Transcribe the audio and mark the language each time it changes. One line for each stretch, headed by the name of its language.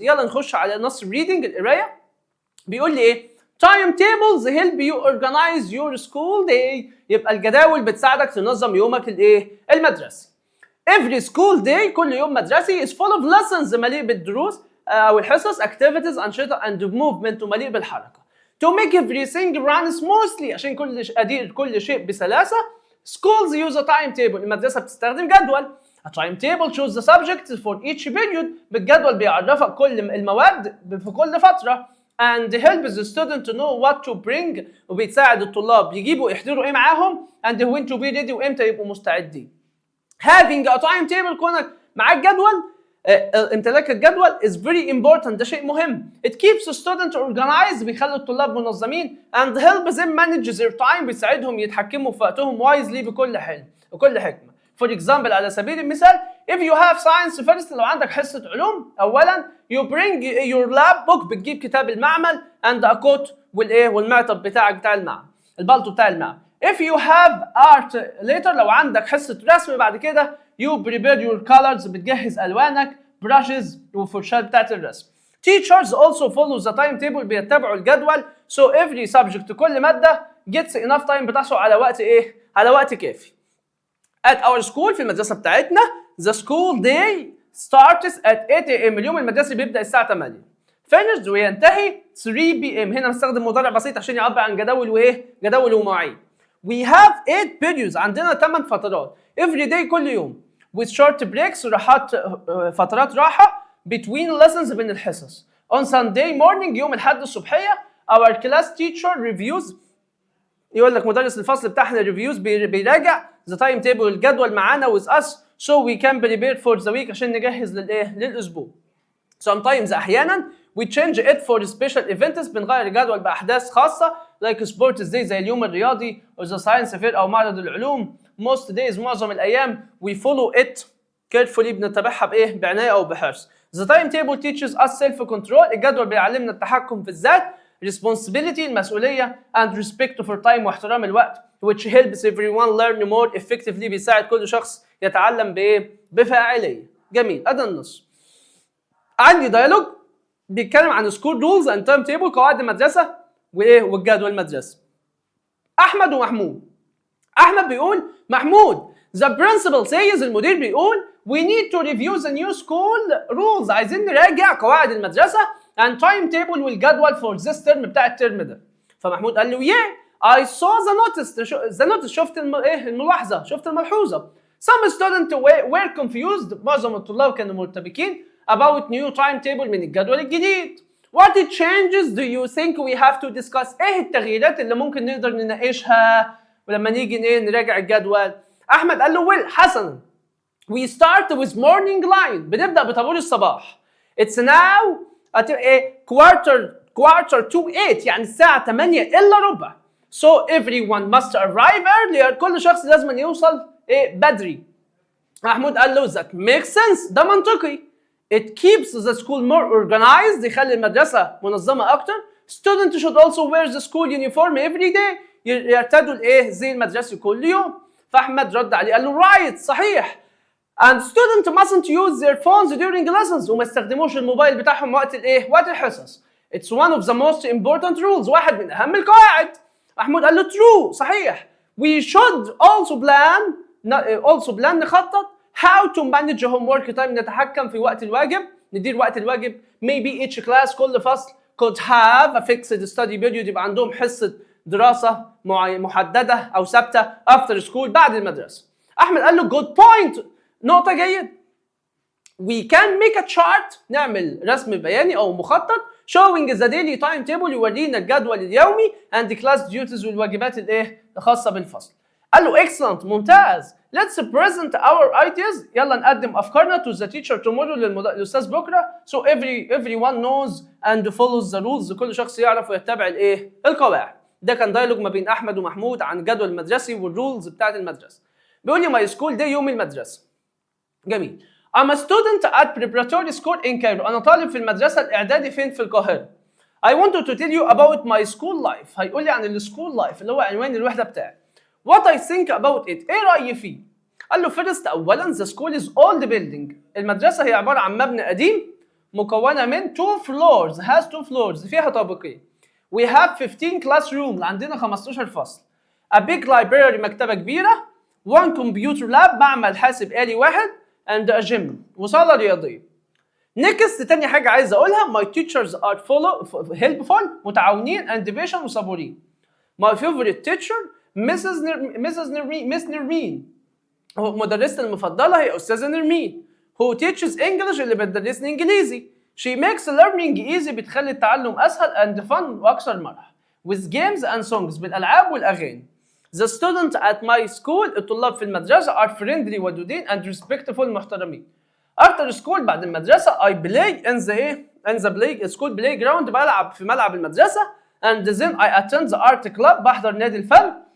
Arabic: يلا نخش على نص reading القراية. بيقول لي
English: time tables help you organize your school day.
Arabic: يبقى الجداول بتساعدك تنظم يومك المدرسي.
English: Every school day
Arabic: كل يوم مدرسي
English: is full of lessons
Arabic: مليء بالدروس أو الحصص
English: activities
Arabic: أنشطة
English: and movement
Arabic: ومليء بالحركة.
English: To make everything run smoothly
Arabic: عشان أدير كل شيء بسلاسة.
English: Schools use a timetable.
Arabic: المدرسة بتستخدم جدول.
English: A timetable shows the subject for each period.
Arabic: بالجدول بيعرفك كل المواد في كل فترة.
English: And helps the student to know what to bring.
Arabic: وبيتساعد الطلاب يجيبوا يحضروا معاهم.
English: And when to be ready
Arabic: وإمتى يبقوا مستعدين.
English: Having a timetable
Arabic: كونك معاك جدول، امتلاك الجدول
English: is very important.
Arabic: ده شيء مهم.
English: It keeps the student organized.
Arabic: بيخلي الطلاب منظمين.
English: And helps them manage their time.
Arabic: بيساعدهم يتحكموا في وقتهم
English: wisely
Arabic: بكل حكمة.
English: For example
Arabic: على سبيل المثال
English: if you have science first
Arabic: لو عندك حصة علوم أولا
English: you bring your lab book
Arabic: بتجيب كتاب المعمل
English: and a coat
Arabic: والمعطف بتاعك بتاع المعمل، البلطو بتاع المعمل.
English: If you have art later
Arabic: لو عندك حصة رسم بعد كده
English: you prepare your colors
Arabic: بتجهز ألوانك
English: brushes
Arabic: وفرشات بتاعت الرسم.
English: Teachers also follow the timetable
Arabic: بيتبعوا الجدول
English: so every subject
Arabic: كل مادة
English: gets enough time
Arabic: بتحصل على وقت على وقت كافي.
English: At our school
Arabic: في المدرسة بتاعتنا
English: the school day starts at 8 a.m.
Arabic: اليوم المدرسي بيبدأ الساعة 8
English: finished
Arabic: وينتهي 3 p.m. هنا بنستخدم مضارع بسيط عشان يعبر عن جداول جداول ومواعيد.
English: We have 8 periods
Arabic: عندنا 8 فترات
English: every day
Arabic: كل يوم
English: with short breaks
Arabic: راحات فترات راحة
English: between lessons
Arabic: بين الحصص.
English: On Sunday morning
Arabic: يوم الأحد الصبحية
English: our class teacher reviews
Arabic: يقول لك مدرس الفصل بتاعنا
English: reviews
Arabic: بيراجع
English: the timetable
Arabic: الجدول معانا
English: with us so we can prepare for the week
Arabic: عشان نجهز للأسبوع.
English: Sometimes
Arabic: أحيانا
English: we change it for special events
Arabic: بنغير الجدول بأحداث خاصة
English: like sports day
Arabic: زي اليوم الرياضي
English: or the science fair
Arabic: أو معرض العلوم.
English: Most days
Arabic: معظم الأيام
English: we follow it carefully
Arabic: بنتبعها بعناية أو بحرص.
English: The timetable teaches us self-control
Arabic: الجدول بيعلمنا التحكم في الذات
English: responsibility
Arabic: المسؤولية
English: and respect for time
Arabic: واحترام الوقت
English: which helps everyone learn more effectively
Arabic: بيساعد كل شخص يتعلم بفاعلية. جميل. أدا النص. عندي ديالوج بيتكلم عن
English: school rules and timetable
Arabic: قواعد المدرسة والجدول المدرسي. أحمد ومحمود. أحمد بيقول محمود
English: the principal says
Arabic: المدير بيقول
English: we need to review the new school rules
Arabic: عايزين نراجع قواعد المدرسة
English: and timetable
Arabic: والجدول
English: for this term
Arabic: بتاع الترم ده. فمحمود قال له
English: yeah I saw the notice
Arabic: شفت الملاحظة شفت الملحوظة.
English: Some students were confused
Arabic: معظم الطلاب كانوا مرتبكين
English: about new timetable من الجدول الجديد. What changes do you think we have to discuss
Arabic: ايه التغييرات اللي ممكن نقدر نناقشها ولما نيجي نراجع الجدول. أحمد قال له
English: well
Arabic: حسنا
English: we start with morning line
Arabic: بنبدأ بطابور الصباح.
English: It's now at quarter to 8
Arabic: يعني الساعة 8 إلا ربع.
English: So everyone must arrive earlier
Arabic: كل شخص لازم يوصل بدري. محمود قال له
English: that makes sense
Arabic: ده منطقي.
English: It keeps the school more organized
Arabic: يخلي المدرسة منظمة أكتر.
English: Students should also wear the school uniform every day
Arabic: يرتدوا زي المدرسي كل يوم. فأحمد رد عليه قال له
English: right
Arabic: صحيح.
English: And students mustn't use their phones during lessons
Arabic: وما يستخدموش الموبايل بتاعهم وقت الحصص.
English: It's one of the most important rules
Arabic: واحد من أهم القواعد. محمود قال له
English: true
Arabic: صحيح.
English: We should also plan
Arabic: نخطط
English: how to manage homework time
Arabic: نتحكم في وقت الواجب
English: ندير وقت الواجب. Maybe each class
Arabic: كل فصل
English: could have a fixed study period
Arabic: يبقى عندهم حصة دراسة محددة أو ثابتة
English: after school
Arabic: بعد المدرسة. أحمد قال له
English: good point
Arabic: نقطة جيد.
English: We can make a chart
Arabic: نعمل رسم بياني أو مخطط
English: showing the daily timetable
Arabic: يورينا الجدول اليومي
English: and the class duties
Arabic: والواجبات الخاصة بالفصل. قال له
English: excellent
Arabic: ممتاز.
English: Let's present our ideas
Arabic: يلا نقدم أفكارنا
English: to the teacher tomorrow
Arabic: للأستاذ بكرة
English: so everyone knows and follows the rules
Arabic: كل شخص يعرف ويتبع القواعد. ده كان دايلوج ما بين أحمد ومحمود عن الجدول المدرسي والرولز بتاعت المدرسة. بيقول لي
English: my school day
Arabic: يوم المدرسة. جميل.
English: I'm a student at preparatory school in Cairo.
Arabic: أنا طالب في المدرسة الإعدادي فين في القاهرة.
English: I wanted to tell you about my school life.
Arabic: هيقول لي عن السكول لايف اللي هو عنوان الوحدة بتاعي.
English: What I think about it.
Arabic: إيه رأيي فيه؟ قال له
English: first
Arabic: أولاً
English: the school is old building.
Arabic: المدرسة هي عبارة عن مبنى قديم مكونة من
English: 2 floors. has 2 floors
Arabic: فيها طابقين.
English: We have 15 classrooms
Arabic: عندنا 15 فصل.
English: A big library
Arabic: مكتبة كبيرة.
English: 1 computer lab
Arabic: معمل حاسب آلي واحد.
English: and a gym
Arabic: وصالة رياضية.
English: next
Arabic: تاني حاجة عايز أقولها
English: my teachers are helpful
Arabic: متعاونين
English: and patient
Arabic: وصبورين.
English: my favorite teacher Miss Nermin
Arabic: مدرستي المفضلة هي أستاذة نرمين
English: who teaches English
Arabic: اللي بتدرسني إنجليزي.
English: she makes learning easy
Arabic: بتخلي التعلم أسهل
English: and fun
Arabic: وأكثر مرح
English: with games and songs
Arabic: بالألعاب والأغاني.
English: The students at my school
Arabic: الطلاب في المدرسة
English: are friendly
Arabic: ودودين
English: and respectful
Arabic: محترمين.
English: After school
Arabic: بعد المدرسة
English: I play in the school playground
Arabic: بلعب في ملعب المدرسة
English: and then I attend the art club
Arabic: بحضر نادي الفن.